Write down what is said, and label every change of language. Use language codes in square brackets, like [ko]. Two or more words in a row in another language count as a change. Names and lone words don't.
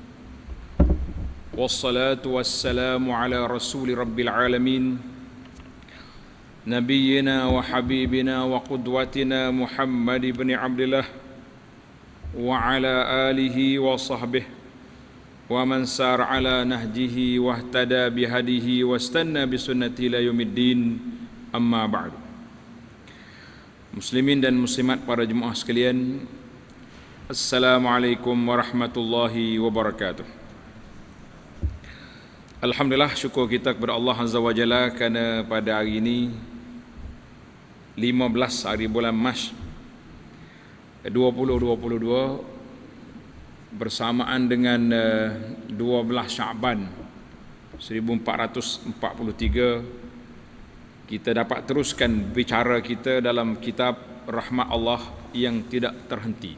[ar] والصلاة والسلام على رسول رب العالمين. نبينا وحبيبنا وقدوتنا محمد بن عبد الله وعلى آله وصحبه ومن سار على نهجه واهتدى بهديه واستن بسنته إلى يوم الدين. أما بعد. [ms] Muslimin dan muslimat para jemaah sekalian, [ar] السلام عليكم ورحمة الله وبركاته. [ms] Alhamdulillah, syukur kita kepada Allah [ar] عز وجل [ms] kerana pada hari ini 15 hari bulan Mac 2022 bersamaan dengan 12 Syaban 1443, kita dapat teruskan bicara kita dalam kitab Rahmat Allah yang tidak terhenti.